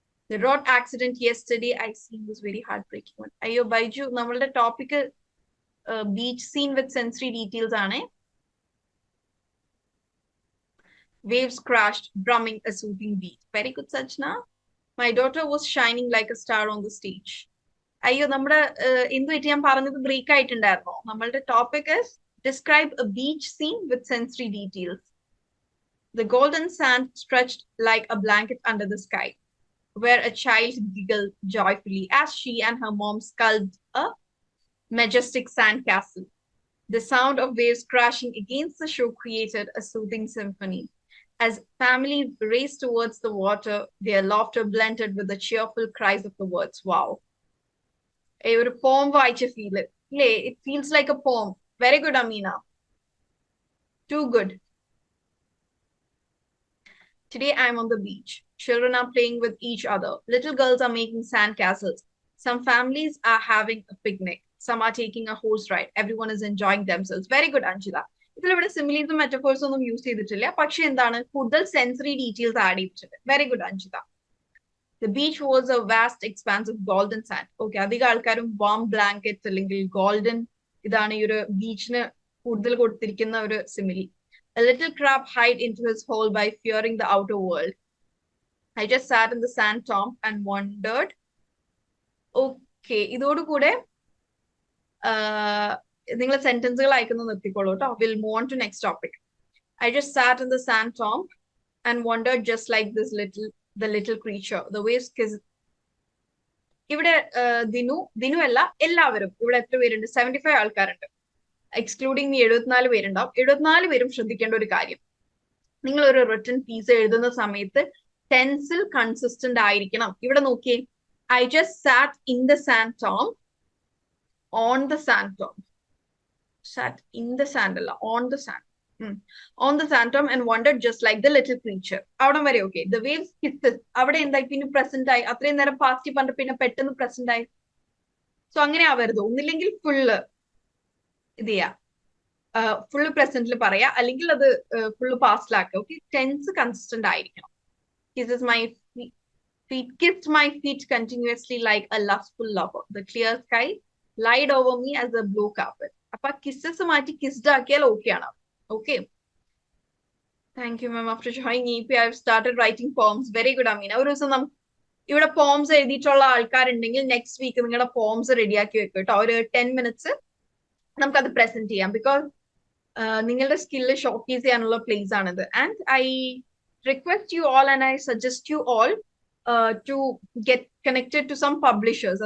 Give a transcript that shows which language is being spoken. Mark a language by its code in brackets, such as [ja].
[en] The road accident yesterday I seen was very heartbreaking one. Ayo, Baiju, [ml] namalde [en] topic beach scene with sensory details [ml] aane. [en] Waves crashed, drumming a soothing beat. Very good, Sajna. My daughter was shining like a star on the stage. [ml] അയ്യോ, നമ്മുടെ എന്ത് പറ്റി ഞാൻ പറഞ്ഞത് break ആയിട്ടുണ്ടായിരുന്നോ? നമ്മളുടെ [en] Topic is describe a beach scene with sensory details. The golden sand stretched like a blanket under the sky, where a child giggled joyfully as she and her mom sculpted a majestic sand castle. The sound of waves crashing against the shore created a soothing symphony. As families raced towards the water, their laughter blended with the cheerful cries of the words. Wow. A poem [ml] വായിച്ച [en] feel. It feels like a poem. Very good, Amina. Too good. Today I'm on the beach. Children are playing with each other. Little girls are making sand castles. Some families are having a picnic. Some are taking a horse ride. Everyone is enjoying themselves. Very good, Anjila. [ml] ഇതിലിവിടെ സിമിലീസും മെറ്റഫോഴ്സും ഒന്നും use ചെയ്തിട്ടില്ല, പക്ഷെ എന്താണ് കൂടുതൽ sensory details add ചെയ്തിട്ടുണ്ട്. Very good, Anjitha. [en] The beach was a vast expanse of golden sand. [ml] Okay, അധികം ആൾക്കാരും warm blankets അല്ലെങ്കിൽ golden ഇതാണ് ഈ ഒരു ബീച്ചിന് കൂടുതൽ കൊടുത്തിരിക്കുന്ന ഒരു simile. [en] A little crab hid into his hole by fearing the outer world. I just sat in the sand tomb and wondered. [ml] Okay, ഇതോടുകൂടെ നിങ്ങൾ സെന്റൻസുകൾ അയക്കുന്നത് നിർത്തിക്കോളൂ കേട്ടോ. [en] We'll move on to next topic. I just sat in the sand tomb and wondered just like the little creature. The waves kissed. [ml] ഇവിടെ ദിനു അല്ല, എല്ലാവരും ഇവിടെ എത്ര പേരുണ്ട്? 75 ആൾക്കാരുണ്ട്, എക്സ്ക്ലൂഡിങ് 74 പേരുണ്ടാവും. 74 പേരും ശ്രദ്ധിക്കേണ്ട ഒരു കാര്യം, നിങ്ങൾ ഒരു റിട്ടൺ പീസ് എഴുതുന്ന സമയത്ത് ടെൻസിൽ കൺസിസ്റ്റന്റ് ആയിരിക്കണം. ഇവിടെ നോക്കിയേ, [en] I just sat in the sand tomb, on the sand tomb. Sat in the sand അല്ല, on the sand. On the sand tomb and wondered just like the little creature. [ml] അവിടെ വരെ okay. [en] The waves kisses. [ml] അവിടെ എന്തായി? പിന്നെ present ആയി. അത്രയും നേരം past പറഞ്ഞ പിന്നെ പെട്ടെന്ന് പ്രസന്റ് ആയി. സോ അങ്ങനെ ആവരുത്. ഒന്നില്ലെങ്കിൽ ഫുള്ള് ഇത് ചെയ്യാ, ഫുള്ള് പ്രസന്റിൽ പറയാ, അല്ലെങ്കിൽ അത് ഫുള്ള് പാസ്റ്റിലാക്കുക. ഓക്കെ, ടെൻസ് കൺസിസ്റ്റന്റ് ആയിരിക്കണം. [en] Kisses my feet, kissed my feet continuously like a lustful lover. The clear sky lied over me as a blue carpet. [ml] അപ്പൊ കിസ്സസ് മാറ്റി കിസ്ഡ് ആക്കിയാൽ ഓക്കെ ആണ്. [en] Okay. Thank you, ma'am. After joining EP, I've started writing poems. Very good, Amina. [ml] ഒരു ദിവസം ഇവിടെ poems എഴുതിയിട്ടുള്ള ആൾക്കാരുണ്ടെങ്കിൽ next week നിങ്ങളുടെ പോംസ് റെഡിയാക്കി വെക്കും കേട്ടോ. ഒരു 10 minutes നമുക്കത് പ്രസന്റ് ചെയ്യാം. ബിക്കോസ് നിങ്ങളുടെ സ്കില്ല് ഷോക്കേസ് ചെയ്യാനുള്ള പ്ലേസ് ആണിത്. [en] And I request you all and I suggest you all to get connected to some publishers.